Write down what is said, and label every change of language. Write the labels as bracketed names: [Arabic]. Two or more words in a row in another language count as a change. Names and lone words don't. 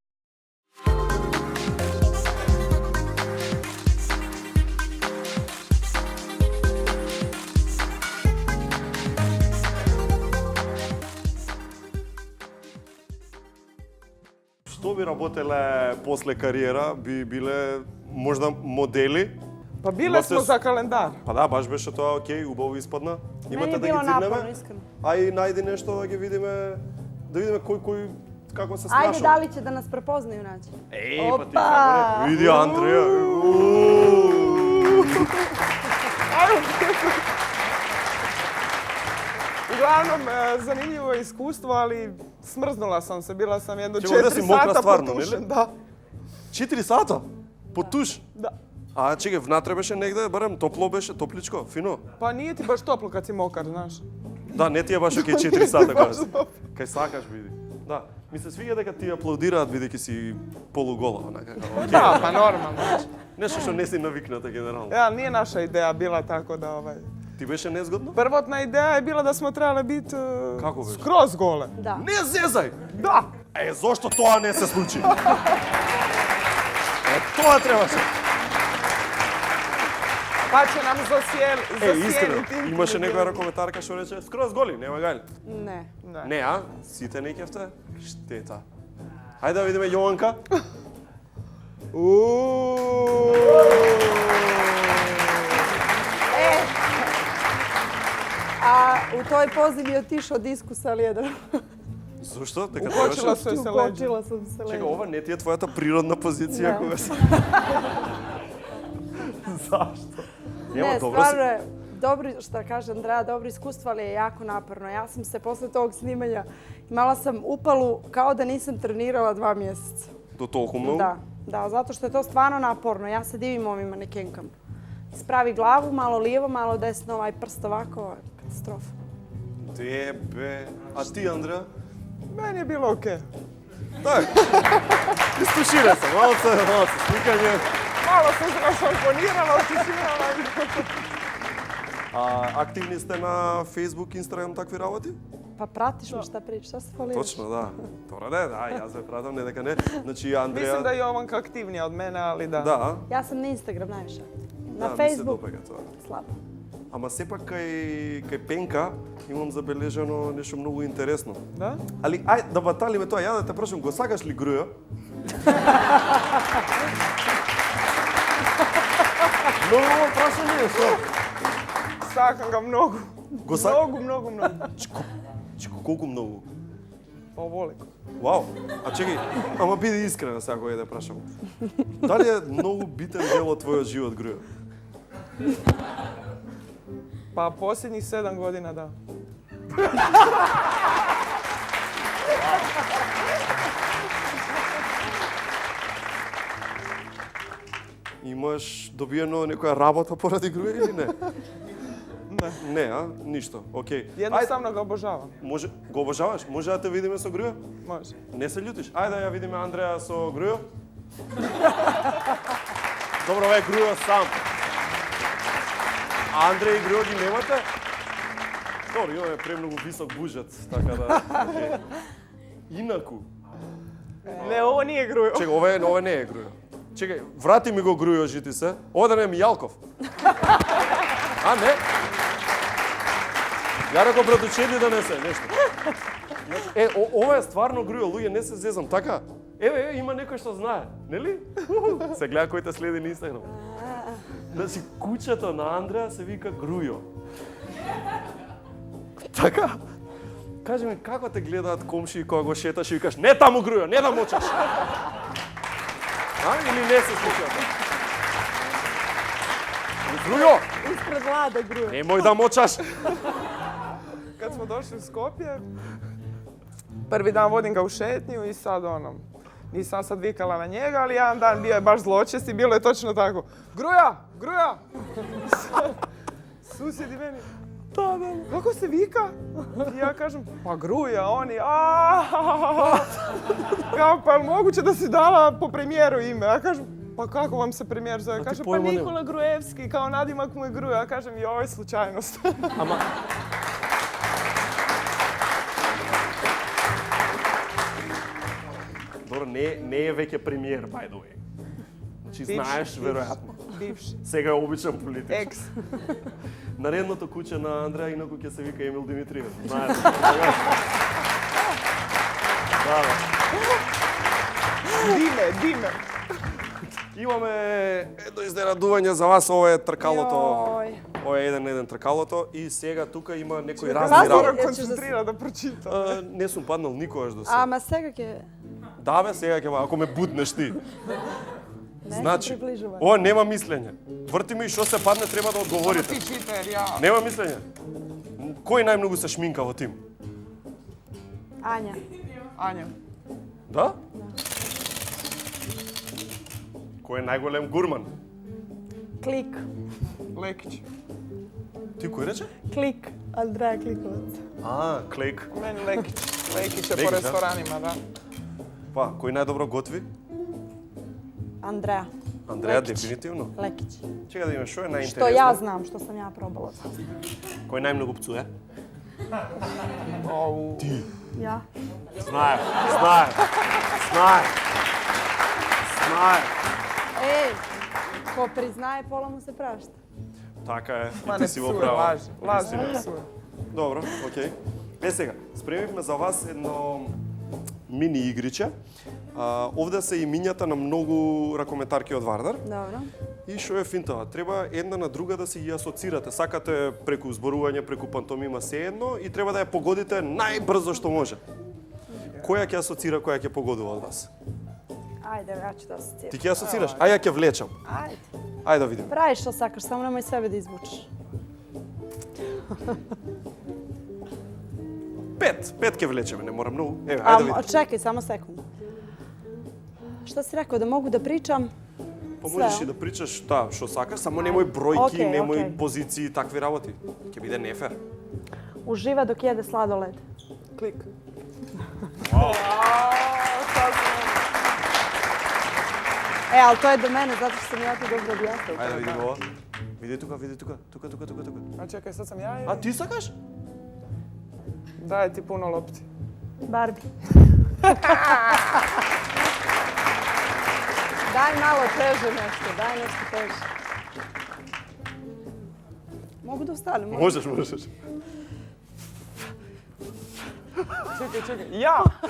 [Macedonian] Што би работеле после кариера? Би биле можда модели? [Bosnian] Pa bile smo Imate- za kalendar. [Macedonian] Па да, баш беше тоа окей, убаво испадна. [Bosnian] Meni je [Macedonian] да [Bosnian] bilo [Macedonian] ги [Bosnian] naporno, [Macedonian] циднеме? [Bosnian] iskreno. [Macedonian] Ај најди нешто да ги видиме, да видиме кој како се [Bosnian] Ajde, snašao. da li će da nas prepoznaju naći? [Macedonian] Еј, па ти Опа! како не? Види Андреја. [Bosnian] Uglavnom, zanimljivo iskustvo, ali smrznula sam se. Bila sam jedno Čekaj, ovdje 4 si mokra sata stvarno, potušen. neli? Da, [Macedonian] 4 сата? Под туш? [Bosnian] da. [Macedonian] А, чекај, внатре беше негде, барем топло беше, топличко, фино. [Bosnian] Pa nije ti baš toplo kad si mokar, znaš. [Macedonian] Да, не ти е баш окей 4 сата [Bosnian] Baš [Macedonian] кажа. [Bosnian] dobro. [Macedonian] Кај сакаш види. Да, ми се свиѓа дека ти аплаудираат бидејќи си полугола, онака. Окей. [Bosnian] Da, pa normalno. znaš. [Macedonian] Нешто што не си навикната генерално. [Bosnian] Ja, nije naša ideja bila tako da [Macedonian] Ти беше незгодно? [Bosnian] Prvotna ideja je bila da smo trebali biti Kako već? skroz gole. Da. [Macedonian] Не зезај! [Bosnian] Da! [Macedonian] Е, зошто тоа не се случи? Е, тоа требаше. [Bosnian] Pa će nam [Macedonian] Искрено, [Bosnian] zasijeniti. [Macedonian] имаше некоја коментарка што рече скроз голи, нема гајле. [Bosnian] Ne. [Macedonian] Не, а? Сите не кефте? Штета. Хајде да видиме Јованка. [Bosnian] A u toj pozi bi otišao diskus, ali jedan. [Macedonian] Зошто? Дека [Bosnian] Ukočila [Macedonian] требаше? [Bosnian] su joj se leđa. Ukočila sam se [Macedonian] Чека, [Bosnian] leđa. [Macedonian] ова не ти е твојата природна позиција Не. кога се... Зашто? Нема, [Bosnian] Ne, [Macedonian] добро си. [Bosnian] stvarno je dobro, šta kaže Andreja, dobro iskustvo, ali je jako naporno. Ja sam se posle tog snimanja imala sam upalu kao da nisam trenirala 2 mjeseca. [Macedonian] До толку многу? [Bosnian] Da, zato što je to stvarno naporno. Ja se divim ovim manekenkama. Spravi glavu, malo lijevo, malo desno, ovaj prst ovako, katastrofa. [Macedonian] Тебе. А ти, Андреа? [Bosnian] Meni je bilo okej. [Macedonian] Так. Истушира се, малце, сликање. [Bosnian] Malo sam se rašamponirala, otisirala. [Macedonian] Активни сте на Facebook, Instagram, такви работи? [Bosnian] Pa pratiš me šta pričaš, šta se faliraš? [Macedonian] Точно, да. Добре, да, јас ве пратам, не дека не. Значи, Андреа... [Bosnian] Mislim da je Jovanka aktivnija od mene, ali da. [Macedonian] Да, [Bosnian] Ja sam na Instagram najviše. Na [Macedonian] да, ми се [Bosnian] Facebook [Macedonian] допаѓа тоа. [Bosnian] slabo. [Macedonian] Ама сепак кај Пенка имам забележано нешто многу интересно. Да? Али ај да баталиме тоа, ја да те прашам, го сакаш ли груја? Многу прашање, што? [Bosnian] Сакам ga mnogo. [Macedonian] Го сак... [Bosnian] Mnogo. [Macedonian] Чеко, колку многу? [Bosnian] Pa ovoliko. [Macedonian] Вау, а чекај, ама биди искрена сега кога да прашам. Дали е многу битен дел од твојот живот груја? [Bosnian] Pa posljednjih 7 godina da. [Macedonian] Имаш добиено некоја работа поради груја или не? [Bosnian] Ne. [Macedonian] Не, а? Ништо. Окей. [Bosnian] Jednostavno ga obožavam. [Macedonian] Може, го обожаваш? Може да те видиме со груја? [Bosnian] Može. [Macedonian] Не се љутиш? Ајде да ја видиме Андреја со груја. Добро, ве груја сам. А Андреј и груја ги немате? Добро, имаме премногу висок буџет, така да... Okay. Инаку. [Bosnian] Ne, ovo nije grujo. [Macedonian] Чекај, ова не е груја. Чекај, врати ми го грујо, жити се. Ова да не е Мијалков. А, не? Ја реков братучеди да не се, нешто. Ова е стварно грујо, луѓе, не се зезам, така? Еве, има некој што знае, нели? Се гледа кој те следи на Инстаграм. Значи, куќето на Андреја се вика грујо. Така? Кажи ми, како те гледаат комшии кога го шеташ и викаш, не таму грујо, не да мочаш? А, или не се случува? Грујо! [Bosnian] Ispred vlade gruja. [Macedonian] Немој да мочаш! [Bosnian] Kad smo došli u Skopje, prvi dan vodim ga u šetnju i sad nisam sad vikala na njega, ali jedan dan bio je baš zločest i bilo je točno tako. Gruja! Susjedi meni, da, kako se vika? I ja kažem, pa gruja, oni, kao, pa je moguće da si dala po premijeru ime? Ja kažem, pa kako vam se premijer zove? Kaže, pa Nikola Grujevski, kao nadimak mu je Gruja. Ja kažem, joj, slučajnost. [Macedonian] Ама... Добро, не е веќе премиер, [English] by the way. [Macedonian] Значи, знаеш, веројатно. Бивши. Сега е обичен политик. Екс. Наредното куќе на Андреја инаку ќе се вика Емил Димитриев. Знаеш. Да. Диме. Имаме едно изненадување за вас, ова е тркалото. Јој. Ова е еден тркалото и сега тука има некои Аз разни морам работи. концентрира да прочитам. Не сум паднал никогаш до сега. Ама сега ќе... Да бе, сега ќе ако ме бутнеш ти. Не Значи, се приближува. ова нема мислење. Врти ми и што се падне треба да одговорите. [Bosnian] Ti čiter, ja. [Macedonian] Нема мислење. Кој најмногу се шминка во тим? [Bosnian] Anja. Anja. [Macedonian] Да? Кој е најголем гурман? [Bosnian] Klik. Lekić. [Macedonian] Ти кој рече? [Bosnian] Klik. Andreja Klikovac. [Macedonian] А, Клейк. [Bosnian] Meni Lekić. Lekić je Lekić, po da? restoranima, da. [Macedonian] Па, кој најдобро готви? [Bosnian] Andreja. [Macedonian] Андреја, [Bosnian] Lekić. [Macedonian] дефинитивно. [Bosnian] Lekić. [Macedonian] Чека да имаме што е најинтересно. [Bosnian] Što ja znam, što sam ja probala. [Macedonian] Кој најмногу пцуе? Ти. [Bosnian] Ja. [Macedonian] Знаев. [Bosnian] Ej, ko priznaje, pola mu se prašta. [Macedonian] Така е. [Bosnian] Ma [Macedonian] И [Bosnian] ne [Macedonian] ти си во [Bosnian] psuje, [Macedonian] право. [Bosnian] laže, ne psuje. [Macedonian] Добро, окей. Сега, спремивме за вас едно мини игриче. Овде се имињата на многу ракометарки од Вардар. [Bosnian] Dobro. [Macedonian] И што е финтава? Треба една на друга да си ги асоцирате. Сакате преку зборување, преку пантомима се едно и треба да ја погодите најбрзо што може. Која ќе асоцира, која ќе погодува од вас? [Bosnian] Ajde, ja ću da asociram. [Macedonian] Ти ќе асоцираш? А ја ќе влечам. [Bosnian] Ajde. [Macedonian] Ајде да видиме. [Bosnian] Pravi što sakaš, samo nemoj sebe da izvučeš. [Macedonian] Пет ќе влечеме, не мора многу. Еве, ајде да видиме. [Bosnian] Čekaj, samo sekundu. Šta si rekao, da mogu da pričam? [Macedonian] Па можеш и да причаш, да, што сакаш, само немој бројки, Окей, немој окей. позиции и такви работи. Ќе биде нефер. [Bosnian] Uživa dok jede sladoled. Klik. E, ali to je do mene, zato što sam ja to dobro objasnila. [Macedonian] Ајде да видиме ова. Види тука. Тука. [Bosnian] A čekaj, sad sam ja ili? [Macedonian] А ти сакаш? [Bosnian] Daje ti puno lopti. Barbie. Daj malo teže nešto, daj nešto teže. Mogu da ustanem? [Macedonian] Можеш. [Bosnian] Čekaj, ja!